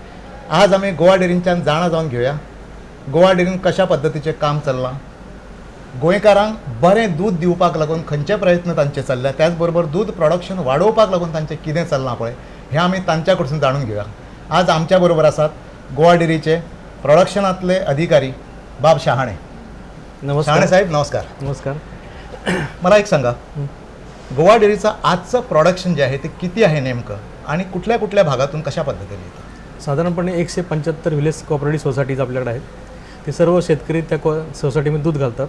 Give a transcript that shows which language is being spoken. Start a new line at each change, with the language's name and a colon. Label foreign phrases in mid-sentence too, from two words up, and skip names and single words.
Konkani: आज आमी गोवा डेरींच्यान जाणा जावन घेवया गोवा डेरीन कशा पद्दतीचें काम चल्लां, गोंयकारांक बरें दूध दिवपाक लागून खंयचे प्रयत्न तांचे चल्ल्या, त्याच बरोबर दूध प्रोडक्शन वाडोवपाक लागून तांचें कितें चल्लां पळय हें आमी तांच्या कडसून जाणून घेवया. आज आमच्या बरोबर आसात गोवा डेरीचे प्रोडक्शनातले अधिकारी बाब शहाणे. नमस्कार. शहाणे साहेब नमस्कार. नमस्कार.
Marathi: मला एक सांगा, गोवा डेरीचं आजचं प्रोडक्शन जे आहे ते किती आहे नेमकं आणि कुठल्या कुठल्या भागातून कशा पद्धतीने येतं? साधारणपणे 175
English: village cooperative societies
Marathi: आपल्याकडे आहेत. ते सर्व शेतकरी त्या सोसायटीमध्ये दूध घालतात.